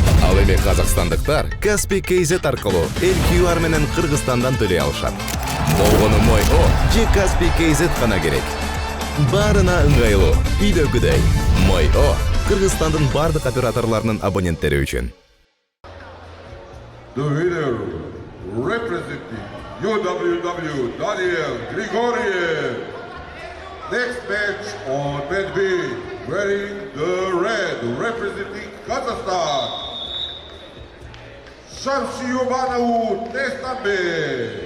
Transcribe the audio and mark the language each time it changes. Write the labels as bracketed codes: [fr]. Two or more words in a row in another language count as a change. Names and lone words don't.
[ky] Ал эми казакстандыктар Каспий KZ аркылуу эл QR менен Кыргызстандан төлөй алышат. Болгону Мой О же Каспий KZ гана керек. Барына ыңгайлуу, үйдөгүдөй. Мой О Кыргызстандын бардык операторлорунун абоненттери үчүн. [en] The winner representing UWW Daniel Grigoriev. Next match on mat B, wearing the red representing Kazakhstan. Shamsiyovanou Testambe.